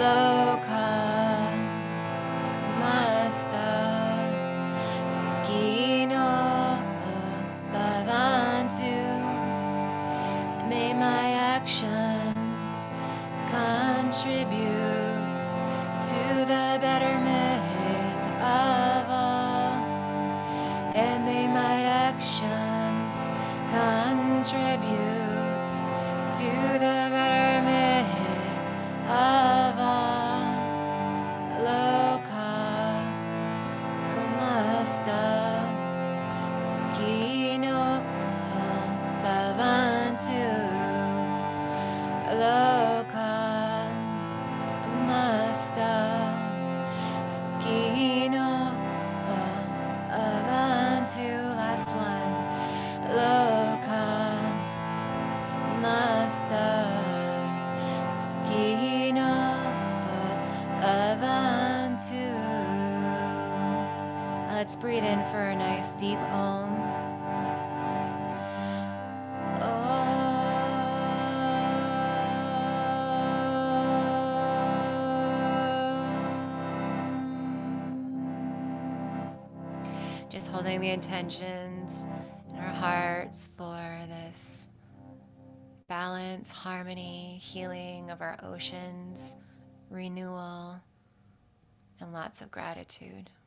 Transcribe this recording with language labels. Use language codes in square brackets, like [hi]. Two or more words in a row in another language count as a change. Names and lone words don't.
[sa] लोकाः समस्ताः सुखिनो भवन्तु. [en] May my actions contribute to the betterment of all, and may my actions contribute to the betterment of all. [sa] लोकाः समस्ताः सुखिनो भवन्तु. लोकाः समस्ताः सुखिनो भवन्तु. [en] Last one. [sa] लोकाः समस्ताः सुखिनो भवन्तु. [en] Let's breathe in for a nice deep om. Just holding the intentions in our hearts for this balance, harmony, healing of our oceans, renewal, and lots of gratitude.